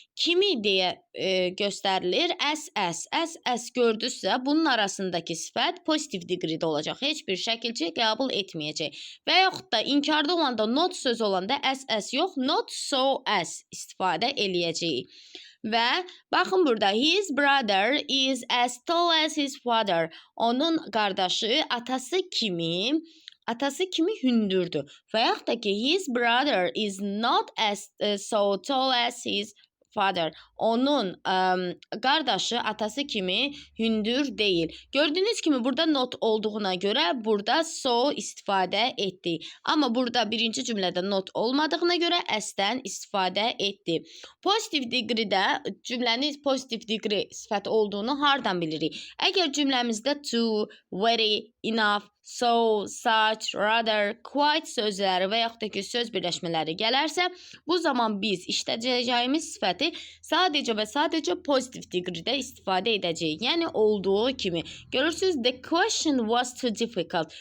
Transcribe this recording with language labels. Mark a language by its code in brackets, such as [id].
[az] Kimi deyə göstərilir? Əs gördünüzsə, bunun arasındakı sifət positive degree-də olacaq. Heç bir şəkilçi qəbul etməyəcək. Və yaxud da inkarda olanda, not sözü olanda əs yox, not so as istifadə eləyəcəyik. Və baxın burada, [en] his brother is as tall as his father. [az] Onun qardaşı atası kimi hündürdür. [en] Və yaxud da ki, his brother is not as so tall as his father. [az] Onun qardaşı atası kimi hündür deyil. Gördüyünüz kimi burada not olduğuna görə burada so istifadə etdik. Amma burada birinci cümlədə not olmadığına görə əsdən istifadə etdik. Positive degree-də cümlənin positive degree sifət olduğunu hardan bilirik? Əgər cümləmizdə to, very, enough, so, such, rather, quite sözləri və yaxud da ki, söz birləşmələri gələrsə, bu zaman biz işlədəcəyimiz sifəti sadəcə və sadəcə positive degree-də istifadə edəcəyik. Yəni, olduğu kimi. Görürsünüz, [en] the question was too difficult.